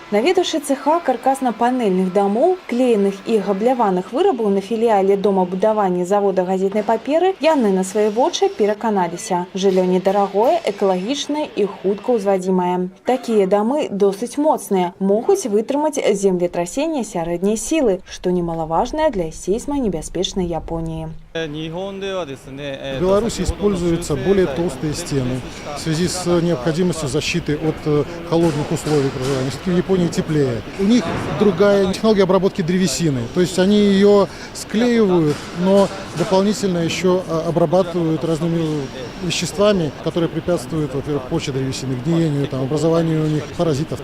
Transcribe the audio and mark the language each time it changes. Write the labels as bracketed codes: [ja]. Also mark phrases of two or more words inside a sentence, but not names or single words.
[be] Наведаўшы цэха каркасна-панельных дамоў, клееных і габляваных вырабаў на філіяле домабудавання завода газетнай паперы, яны на свае вочы пераканаліся. Жыллё недарагое, экалагічнае і хутка ўзвадзімае. Такія дамы досыць моцныя, могуць вытрымаць землетрасенне сярэдняй сілы, што немалаважнае для сейсмонебяспечной Японии. [ru] В Беларуси используются более толстые стены в связи с необходимостью защиты от холодных условий проживания. В Японии теплее. У них другая технология обработки древесины. То есть они ее склеивают, но дополнительно еще обрабатывают разными веществами, которые препятствуют, во-первых, почве древесины, гниению, образованию у них паразитов.